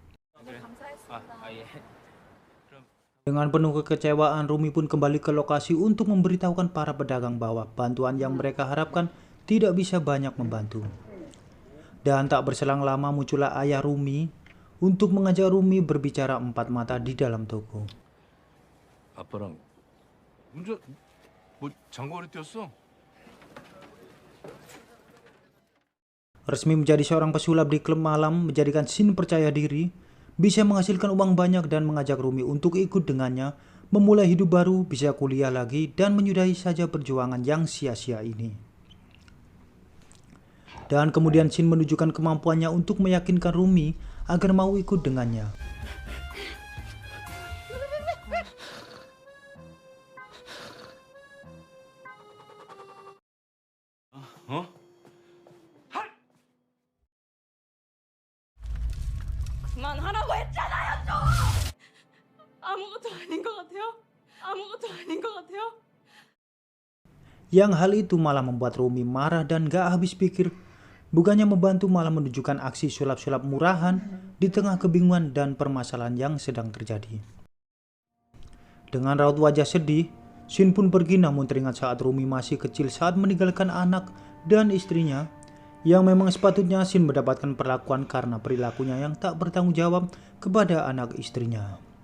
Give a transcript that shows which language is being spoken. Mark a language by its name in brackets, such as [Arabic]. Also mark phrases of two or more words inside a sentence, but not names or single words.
[Indonesian] Dengan penuh kekecewaan, Rumi pun kembali ke lokasi untuk memberitahukan para pedagang bahwa bantuan yang mereka harapkan tidak bisa banyak membantu. Dan tak berselang lama muncullah ayah Rumi untuk mengajak Rumi berbicara empat mata di dalam toko. [Korean] 아빠랑 운전 뭐 장거리 뛰었어? [Indonesian] Resmi menjadi seorang pesulap di klub malam menjadikan Shin percaya diri, bisa menghasilkan uang banyak dan mengajak Rumi untuk ikut dengannya, memulai hidup baru, bisa kuliah lagi, dan menyudahi saja perjuangan yang sia-sia ini. Dan kemudian Shin menunjukkan kemampuannya untuk meyakinkan Rumi agar mau ikut dengannya. [Korean] 어? 그만하라고 했잖아요, 좀! 아무것도 아닌 것 같아요? 아무것도 아닌 것 같아요? [Indonesian] Yang hal itu malah membuat Rumi marah dan gak habis pikir. Bukannya membantu, malah menunjukkan aksi sulap-sulap murahan di tengah kebingungan dan permasalahan yang sedang terjadi. Dengan raut wajah sedih, Shin pun pergi, namun teringat saat Rumi masih kecil saat meninggalkan anak dan istrinya, yang memang sepatutnya Shin mendapatkan perlakuan karena perilakunya yang tak bertanggung jawab kepada anak istrinya.